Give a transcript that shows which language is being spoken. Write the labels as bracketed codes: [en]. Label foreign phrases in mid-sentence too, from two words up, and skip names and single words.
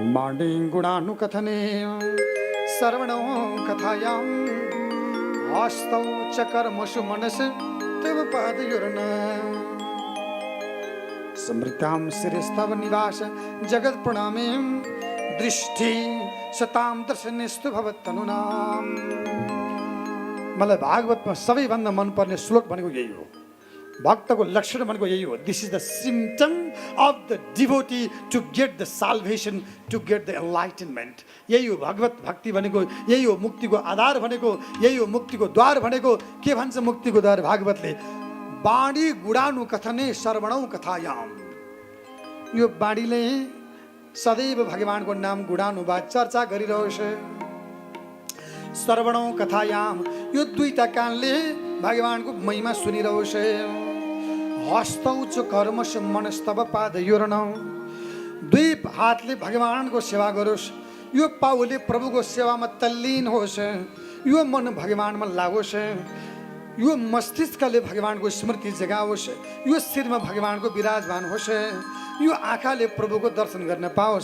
[sa] मांडे गुणानुकथने श्रवणो कथायां आस्तौ च कर्मसु मनस तव पादयोर्न समृतां शिरस्तव निवास जगत प्रणामे दृष्टि सतां दर्शनेस्तु भवत्तनुनाम। [ne] मलाई भागवतमा सबैभन्दा मनपर्ने श्लोक भनेको यही हो। भक्तको लक्षण भनेको यही हो। [en] this is the symptom of the devotee to get the salvation, to get the enlightenment. [ne] यही हो भगवत भक्ति भनेको, यही हो मुक्तिको आधार भनेको, यही हो मुक्तिको द्वार भनेको। के भन्छ मुक्तिको द्वार भागवतले? [sa] बाणी गुणानु कथने श्रवणौ कथायाम। [ne] यो बाणीले सदैव भगवानको नाम गुणानुवाद चर्चा गरिरहोस्। [sa] श्रवणौ कथायाम, [ne] यो दुईटा कानले भगवानको महिमा सुनिरहोस्। [sa] हस्तौ च कर्मस मनस्तव पादयोर्न, [ne] दुई हातले भगवानको सेवा गरोस्। यो पाउले प्रभुको सेवामा तल्लीन होस्। यो मन भगवानमा लागोस्। यो मस्तिष्कले भगवानको स्मृति जगाओस्। यो शिरमा भगवानको विराजमान होस्। यो आँखाले प्रभुको दर्शन गर्न पाओस्।